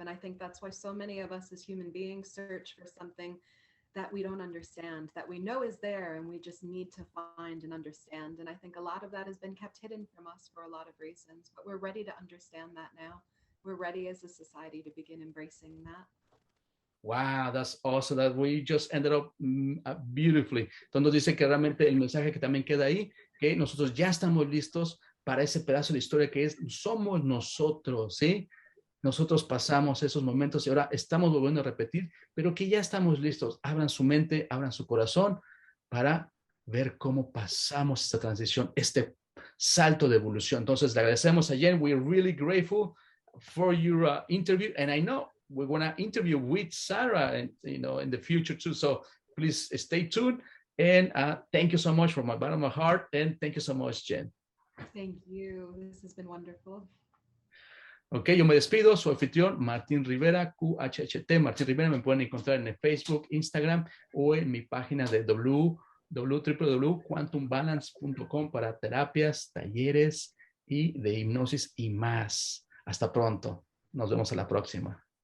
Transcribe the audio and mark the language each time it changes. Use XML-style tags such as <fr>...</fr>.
<en>And I think that's why so many of us as human beings search for something that we don't understand, that we know is there, and we just need to find and understand. And I think a lot of that has been kept hidden from us for a lot of reasons, but we're ready to understand that now. We're ready as a society to begin embracing that. Wow, that's awesome. That we just ended up beautifully.</en> <es>Entonces dice que realmente el mensaje que también queda ahí, que nosotros ya estamos listos para ese pedazo de historia que somos nosotros, ¿sí? Nosotros pasamos esos momentos y ahora estamos volviendo a repetir, pero que ya estamos listos. Abran su mente, abran su corazón para ver cómo pasamos esta transición, este salto de evolución. Entonces le agradecemos a Jenn.</es> <en>We're really grateful for your interview, and I know we're going to interview with Sarah, and in the future too. So please stay tuned. And thank you so much from my bottom of my heart. And thank you so much, Jenn. Thank you. This has been wonderful.</en> <es>Ok, yo me despido. Su anfitrión, Martín Rivera, QHHT. Martín Rivera, me pueden encontrar en Facebook, Instagram, o en mi página de www.quantumbalance.com para terapias, talleres y de hipnosis y más. Hasta pronto. Nos vemos a la próxima.</es>